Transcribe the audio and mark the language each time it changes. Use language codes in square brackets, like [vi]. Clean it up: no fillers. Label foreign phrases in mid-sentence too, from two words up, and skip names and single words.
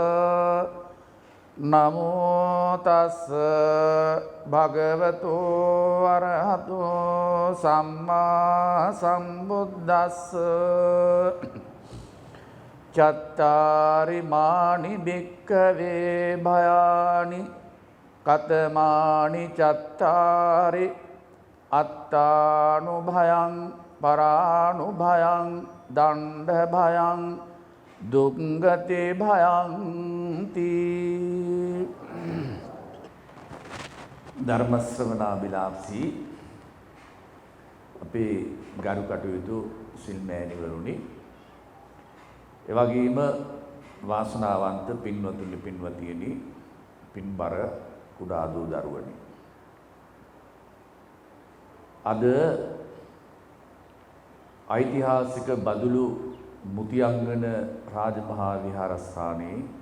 [pi] නමෝ තස් භගවතු අරහතු සම්මා සම්බුද්දස්ස චත්තාරි මානි භික්ඛවේ භයානි කතමානි චත්තාරි අත්තානුභයං පරානුභයං දණ්ඩ භයං දුක්ගති භයං තී. [si] ධර්ම ශ්‍රවණාබිලාපී අපේ ගරු කටයුතු සිල්මෑණිවරුනි, එවැගේම වාසනාවන්ත පින්වතුනි පින්වතියනි, පින්බර කුඩා දූ දරුවනි, අද ඓතිහාසික බදුලු මුතියංගන රාජමහා විහාරස්ථානයේ